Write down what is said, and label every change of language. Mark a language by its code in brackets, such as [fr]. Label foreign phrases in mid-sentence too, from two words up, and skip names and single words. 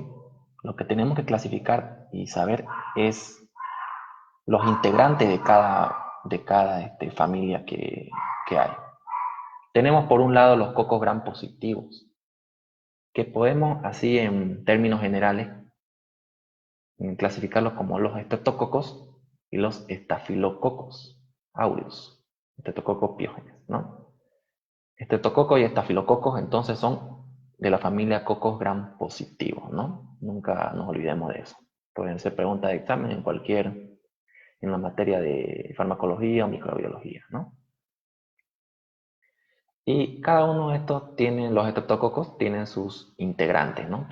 [es] Lo que tenemos que clasificar y saber es los integrantes de cada familia que hay. Tenemos por un lado los cocos gram positivos, que podemos, así en términos generales, clasificarlos como los estreptococos y los estafilococos aureus, estreptococos piógenes, ¿no? Estreptococos y estafilococos entonces son de la familia cocos gram positivos, ¿no? Nunca nos olvidemos de eso. Pueden ser preguntas de examen en la materia de farmacología o microbiología, ¿no? Y cada uno de los estreptococos tienen sus integrantes, ¿no?